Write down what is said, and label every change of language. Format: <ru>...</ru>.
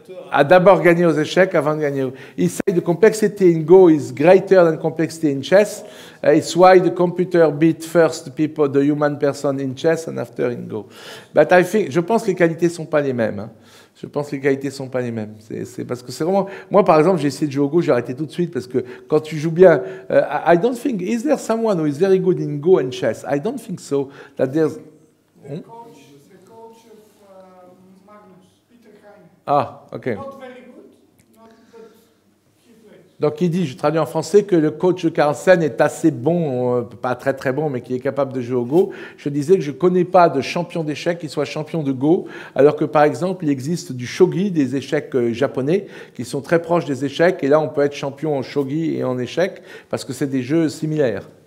<fr>a d'abord gagné aux échecs avant de gagner.</fr> <en>He said the complexity in Go is greater than complexity in chess. It's why the computer beat first the human person in chess and after in Go. But I think,</en> <fr>je pense que les qualités sont pas les mêmes. Hein. Je pense que les qualités sont pas les mêmes. C'est parce que c'est vraiment... Moi, par exemple, j'ai essayé de jouer au Go, j'ai arrêté tout de suite parce que quand tu joues bien...</fr> <en>I don't think... Is there someone who is very good in Go and chess? I don't think so. That there's... The coach of Magnus, Peter Heine. Ah, ok. Not very good, but he plays.</en> <fr>Donc il dit, je traduis en français, que le coach de Carlsen est assez bon, pas très très bon, mais qui est capable de jouer au Go. Je disais que je ne connais pas de champion d'échecs qui soit champion de Go, alors que par exemple, il existe du shogi, des échecs japonais, qui sont très proches des échecs, et là on peut être champion en shogi et en échecs, parce que c'est des jeux similaires.</fr>